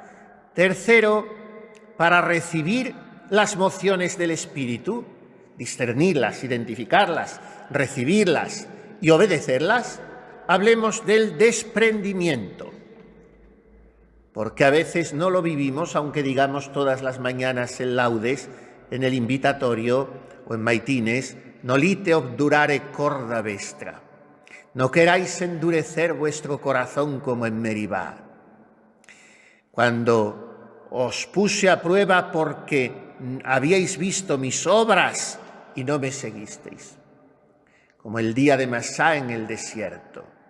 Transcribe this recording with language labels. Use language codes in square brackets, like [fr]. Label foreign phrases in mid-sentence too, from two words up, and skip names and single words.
[es] Tercero, para recibir las mociones del Espíritu, discernirlas, identificarlas, recibirlas y obedecerlas, hablemos del desprendimiento. porque a veces no lo vivimos, aunque digamos todas las mañanas en laudes, en el invitatorio o en maitines, [la] nolite obdurare corda vestra. [es] No queráis endurecer vuestro corazón como en Meribá. Cuando os puse a prueba porque habíais visto mis obras y no me seguisteis, como el día de Masá en el desierto.